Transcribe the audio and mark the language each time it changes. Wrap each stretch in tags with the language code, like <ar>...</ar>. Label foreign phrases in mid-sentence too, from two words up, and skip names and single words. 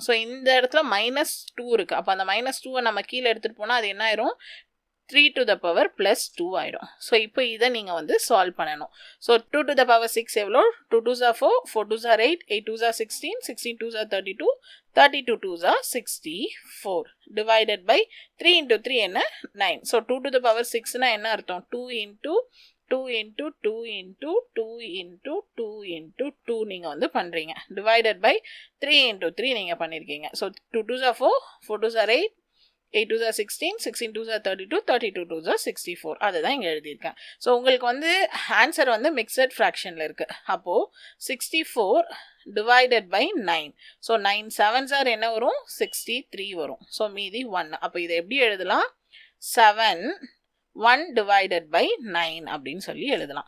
<ta>ஸோ இந்த இடத்துல மைனஸ் 2 இருக்குது. அப்போ அந்த மைனஸ் 2வை நம்ம கீழே எடுத்துகிட்டு போனால் அது என்ன ஆயிரும்,</ta> <en>3 to the power plus 2</en> <ta>ஆயிடும். ஸோ இப்போ இதை நீங்கள் வந்து சால்வ் பண்ணணும்.</ta> <en>ஸோ 2 to the power 6 எவ்வளோ, 2 2s are 4, 4 2s are 8, 8 2s are 16, 16 2s are 32, 32 2s are 64 divided by 3 into 3 என்ன 9. ஸோ 2 to the power 6னா</en> <ta>என்ன அர்த்தம்,</ta> <en>2 into 2 into 2 into 2 into 2 into 2</en> <ta>நீங்கள் வந்து பண்ணுறீங்க,</ta> <en>divided by 3 into 3</en> <ta>நீங்கள் பண்ணியிருக்கீங்க.</ta> <en>ஸோ 2 2s are 4, 4 2s are 8, 8 2s are 16, 16 2s are 32, 32 2s are 64.</en> <ta>அதுதான் இங்கே எழுதியிருக்கேன். ஸோ உங்களுக்கு வந்து ஆன்சர் வந்து</ta> <en>mixed fraction</en> <ta>இருக்குது. அப்போது 64</ta> <en>divided by</en> <ta>9. ஸோ 9</ta> <en>7s are</en> <ta>என்ன வரும், 63 வரும். ஸோ மீதி 1. அப்போ இதை எப்படி எழுதலாம், 7 1</ta> <en>divided by 9</en> <ta>அப்படின்னு சொல்லி எழுதலாம்.</ta>